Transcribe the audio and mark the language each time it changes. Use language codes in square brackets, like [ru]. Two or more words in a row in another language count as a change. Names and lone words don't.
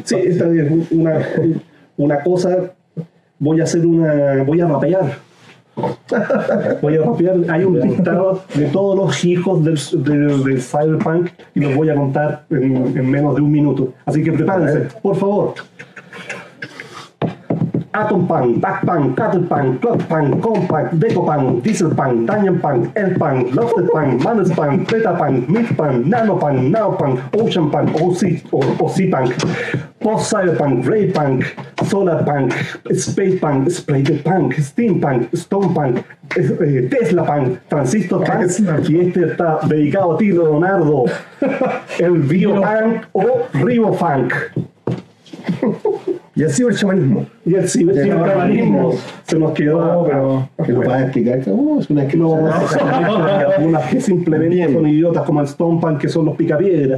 [es] Sí, esta es una cosa. Voy a rapear. Hay un listado de todos los hijos del cyberpunk y los voy a contar en menos de un minuto. Así que prepárense, por favor. Atompunk, Backpunk, Cuttlepunk, Clockpunk, Compunk, Decopunk, Dieselpunk, Dungeonpunk, Elpunk, Loftedpunk, Manespunk, Betapunk, Midpunk, Nanopunk, Naopunk, Oceanpunk, OC-Punk, Post-Cyberpunk, Raypunk, Solarpunk, Spacepunk, Splatedpunk, Steampunk, Stonepunk, Teslapunk, Transistorpunk, y este está dedicado a ti, Leonardo, el Biopunk o Ribofunk. Y el ciberchamanismo. Y el ciberchamanismo se nos quedó, pero... ¿Que lo puedas explicar? Es una hay algunas que simplemente son idiotas como el Stonepunk, que son los picapiedras.